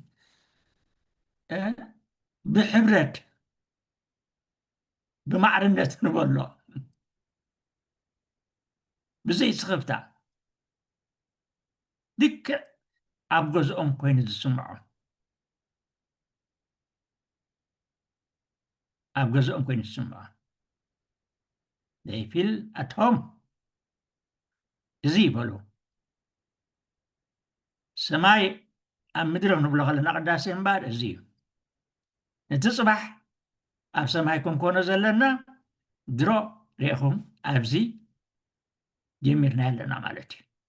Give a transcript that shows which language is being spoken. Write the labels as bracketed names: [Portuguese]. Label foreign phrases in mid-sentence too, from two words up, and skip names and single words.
[Tigrinya] ብሕብረት ብማዕርነት ንበሎ ብዘይ ስኽፍታ ልክዕ ኣብ ገዝኦም ኮይኑ ዝስምዖም ኣብ ገዝኦም ኮይኑ ዝስምዖም [English] they feel at home [Tigrinya] እዚ ይበሉ ሰማይ ኣብ ምድሪ ንብሎ ከለና ቅዳሴ እምበር እዚ እዩ እቲ ፅባሕ ኣብ ሰማይ ክንኮኖ ዘለና ድሮ ሪኢኹም ኣብዚ ጀሚርና ኣለና ማለት እዩ